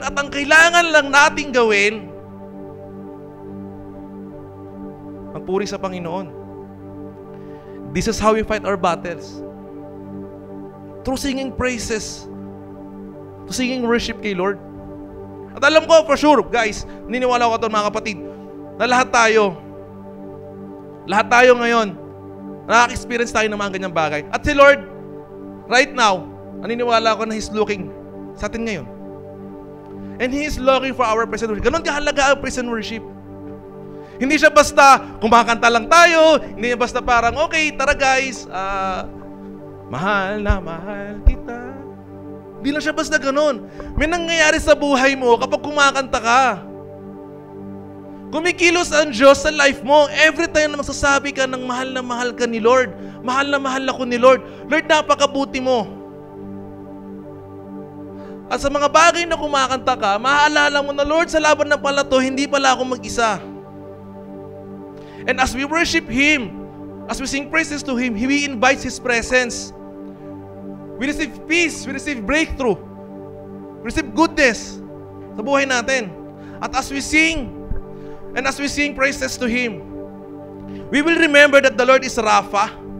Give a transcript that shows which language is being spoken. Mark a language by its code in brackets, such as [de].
[tl] At ang kailangan lang nating gawin, magpuri sa Panginoon. [en] This is how we fight our battles. Through singing praises. Through singing worship [tl] kay Lord. At alam ko, [en] for sure, guys, [tl] niniwala ko ito mga kapatid, na lahat tayo ngayon, nakaka-experience tayo ng mga ganyang bagay. At si Lord, [en] right now, [tl] naniniwala ko na [en] He's looking [tl] sa atin ngayon. [en] And He is looking for our praise and worship. [tl] Ganon kahalaga ang [en] praise and worship. [tl] Hindi siya basta kumakanta lang tayo, hindi siya basta parang, okay, tara guys, mahal na mahal kita. Hindi lang siya basta ganon. May nangyayari sa buhay mo kapag kumakanta ka. Kumikilos ang Diyos sa life mo. Every time na magsasabi ka ng mahal na mahal ka ni Lord, mahal na mahal ako ni Lord, Lord, napakabuti mo. At sa mga bagay na kumakanta ka, maaalala mo na, Lord, sa laban ng pala to, hindi pala ako mag-isa. [en] And as we worship Him, as we sing praises to Him, He invites His presence. We receive peace, we receive breakthrough, we receive goodness [tl] sa buhay natin. [en] At as we sing, and as we sing praises to Him, we will remember that the Lord is Rapha.